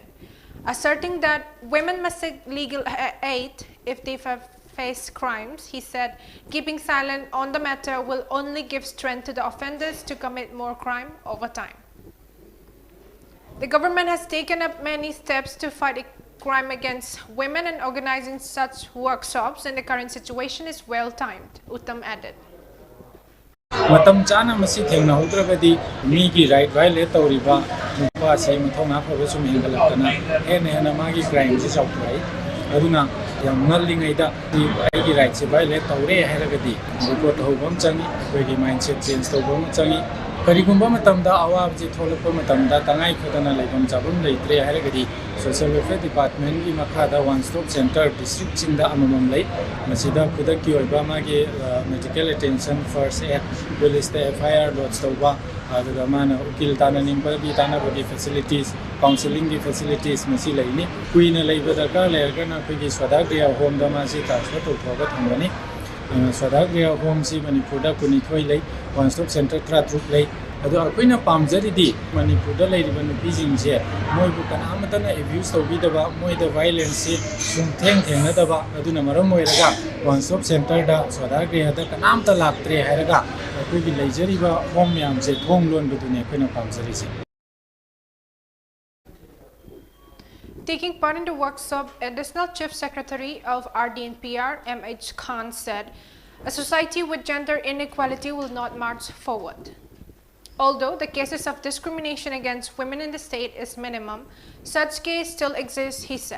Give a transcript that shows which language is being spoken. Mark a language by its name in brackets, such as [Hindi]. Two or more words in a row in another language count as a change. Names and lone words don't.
[English] Asserting that women must seek legal aid if they face crimes, he said, keeping silent on the matter will only give strength to the offenders to commit more crime over time. The government has taken up many steps to fight crime against women, and organizing such workshops in the current situation is well timed, Uttam added. [Manipuri] Matam chana masi thengna udragadi migi [English] right violate [Manipuri] tawriba nupa sei mathona phawesum hingalakana hena magi crime ji chawtrai aduna yam ngallingaida aigi right se violate tawre hairagadi report hobam changi koigi [English] mindset change [Manipuri] tawbam changi karigumba matamda awab ji tholakpa matamda tangai khodana laibam chabam leitre hairagadi Social Welfare Department ki makhada [English] one stop center district [Manipuri] chinda amamam lei masida khudaki oiba magi [English] medical attention first aid police [Manipuri] the [English] FIR lodge [Manipuri] tawba aduga mana ukil tana nimba bi tana [English] body facilities counseling [Manipuri] ki facilities masi laini kuina leiba darkar lergana khigi swadagriya home da masi transfer to thoga thangani swadagriya home si Manipur da kunithoi lei [English] one stop center [Manipuri] tratruk lei adu akoina pamjaridi Manipur da leiriba nupijing je moibu kanamatana abuse tawbidaba moida violence se sumtheng thengnadaba aduna maram moiraga [English] one stop center [Manipuri] da swadagriya da kanamta laktre hairaga akoigi leijariba home myam je thong lon budune akoina pamjari je. [English] Taking part in the workshop, Additional Chief Secretary of RDNPR MH Khan said, a society with gender inequality will not march forward. Although the cases of discrimination against women in the state is minimum, such case still exists, he said.